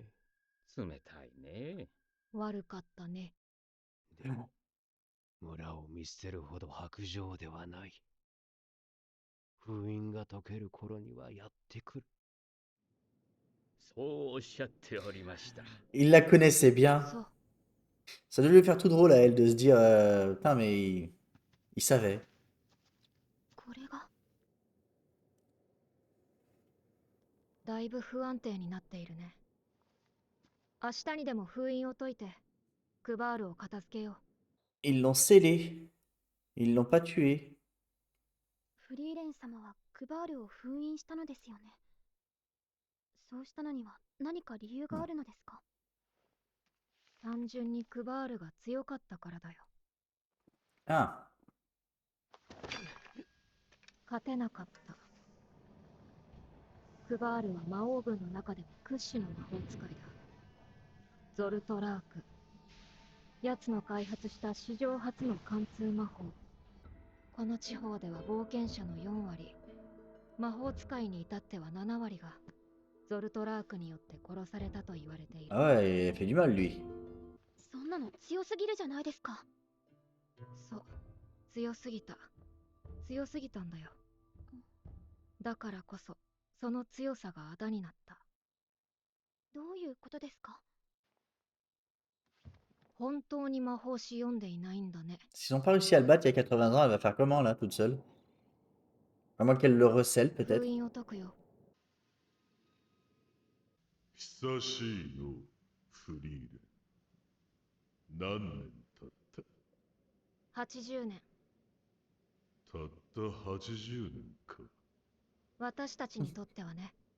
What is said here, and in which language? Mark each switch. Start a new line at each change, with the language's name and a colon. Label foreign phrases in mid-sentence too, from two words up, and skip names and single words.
Japanese: 冷たいね。悪かったね。でも、村を見捨てるほど薄情ではない。封印が解ける頃にはやってくる。そうおっしゃっておりました。
French: Il la connaissait bien.
Japanese: そう。
French: Ça devait lui faire tout drôle à elle de se dire putain, mais il savait.
Japanese: これが。だいぶ不安定になっているね。明日にでも封印を解いて、クバールを片付けよう。
French: Ils l'ont scellé. Ils l'ont pas tué.
Japanese: フリーレン様はクバールを封印したのですよね。そうしたのには何か理由があるのですか？単純にクバールが強かったからだよ。 Ah. 勝てなかった。クバールは魔王軍の中でも屈指の魔法使いだ。ゾルトラーク。奴の開発した史上初の貫通魔法。この地方では冒険者の4割、魔法使いに至っては7割がゾルトラークによって殺されたと言われている。
French: Ah ouais, il a fait du mal, lui.
Japanese: そんなの強すぎるじゃないですか。そう、強すぎた。強すぎたんだよ。だからこそ、その強さがあだになった。どういうことですか？本当に魔法師読んでいないんだね。
French: S'ils n'ont pas réussi à le battre il y a 80 ans, elle va faire comment, là, toute seule? À moins qu'elle le recèle,
Japanese: 封
French: peut-être.
Japanese: 印を解くよ。久しいの、フリーレン。何年経っ 80年。たった80年か。私たちにとってはね。